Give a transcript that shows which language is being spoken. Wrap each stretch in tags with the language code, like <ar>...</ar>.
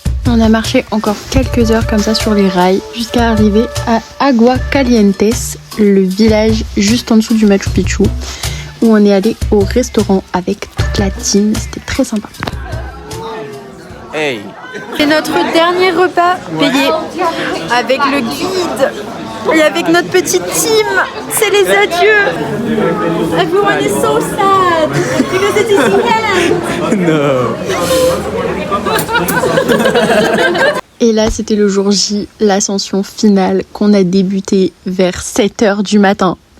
<fr>On a marché encore quelques heures comme ça sur les rails jusqu'à arriver à Aguascalientes, le village juste en dessous du Machu Picchu, où on est allé au restaurant avec toute la team. C'était très sympa. Hey, C'est notre dernier repas payé avec le guide et avec notre petite team. C'est les adieux.</fr> <en>Everyone is so sad because it is the end. No.</en> <fr>Et là, c'était le jour J, l'ascension finale qu'on a débuté vers 7h du matin.</fr>